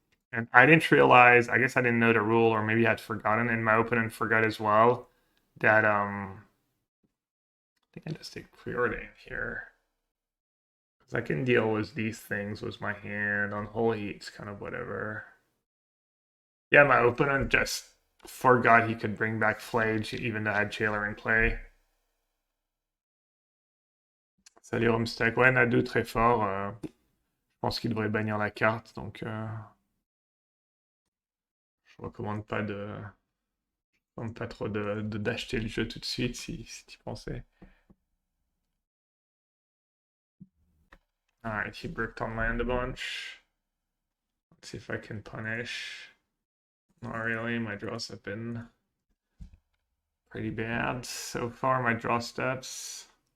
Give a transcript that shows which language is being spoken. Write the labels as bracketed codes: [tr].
[en] And I didn't realize, I guess I didn't know the rule, or maybe I had forgotten, and my opponent forgot as well, that I think I just take Preordain here. Because I can deal with these things with my hand. On Holy Heat, it's kind of whatever. Yeah, my opponent just forgot he could bring back Flage, even though I had Jailer in play. [fr] Salut Homestack. Ouais, Nadu très fort. Je pense qu'il devrait bannir la carte, donc je recommande pas trop d'acheter le jeu tout de suite si tu pensais. [en] Alright, he bricked on my end a bunch. Let's see if I can punish. Not really, my draws have been pretty bad so far, my draw steps.